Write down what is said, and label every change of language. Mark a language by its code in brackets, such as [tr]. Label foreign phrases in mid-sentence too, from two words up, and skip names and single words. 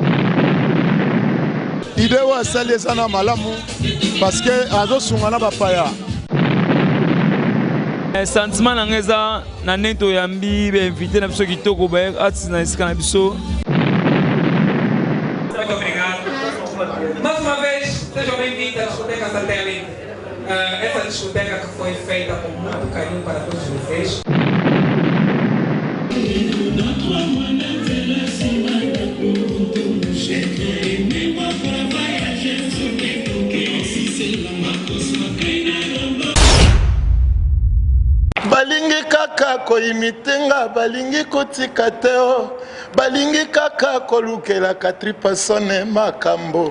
[ln] idée oyo asali eza na malamu [fr] parce que [ln] azosunga na bapaya. sentiment nanga eza na ndenge toyambi bainvité na biso kitoko baartiste na esika na biso. [pt] Muito obrigado. Mais uma vez, sejam bem-vindos à discoteca Satélite. Essa discoteca que foi feita com muito carinho para todos vocês. [ln] Balingi kaka koimitenga, balingi kotika teo, balingi kaka kolukela 4 personnes makambo.